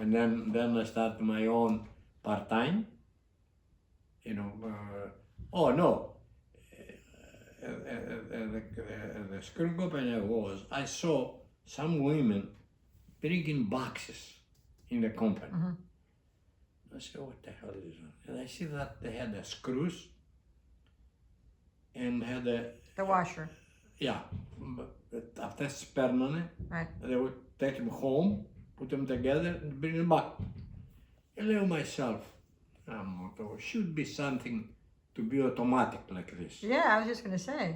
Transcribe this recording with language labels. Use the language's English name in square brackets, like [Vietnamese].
[English] And then I started my own part-time, you know, oh no, the screw company I saw some women bringing boxes in the company. I said, what the hell is this? And I see that they had the screws and had The washer. [Greek] yeah, αυτές τις παίρνανε, [English] Right. they would take them home, put them together and bring them back. I know myself, should be something to be automatic like this. Yeah, I was just going to say.